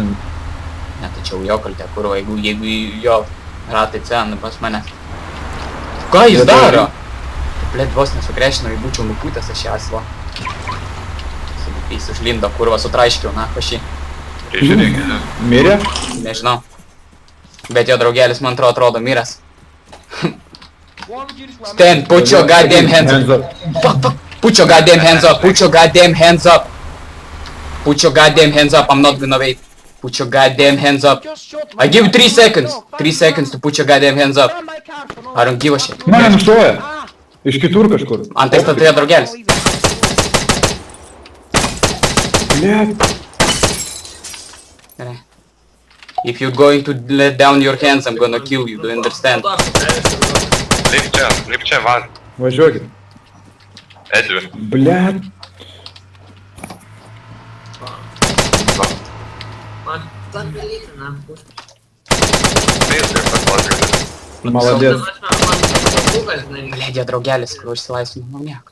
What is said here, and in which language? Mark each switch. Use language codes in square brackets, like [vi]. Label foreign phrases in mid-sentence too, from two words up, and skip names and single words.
[lt] Ne, tai čia jau jo kaltė, kur, jeigu jo ratai cena pas mane. Ką jis daro? Blet, vos nesukrešinau, jei būčiau nupūtęs aš jas, va. Jis užlindo, kurva, sutraiškiau, na, pašį. Žiūrėkite. Mirė? Nežinau. Bet jo draugelis, man atrodo, miręs. [en] Stand, put your goddamn hands up. Fuck. Put your goddamn hands up. Put your goddamn hands up. Put your goddamn hands up. I'm not gonna wait. Put your goddamn hands up. I give you 3 seconds. 3 seconds to put your goddamn hands up. I don't give a shit. [lt] Mane nušoja. Iš kitur kažkur. Antai statėjo draugelis. Blet. Gerai. [en] If you're going to let down your hands, I'm gonna kill you, do you understand? [lt] Lip čia, vaz. Važiuokit. Edvi. Blet. Man tą dalyką, na. Feiskai paklausė. Maladės. Ledė draugelis, kur užsilaisvino, nu nieko.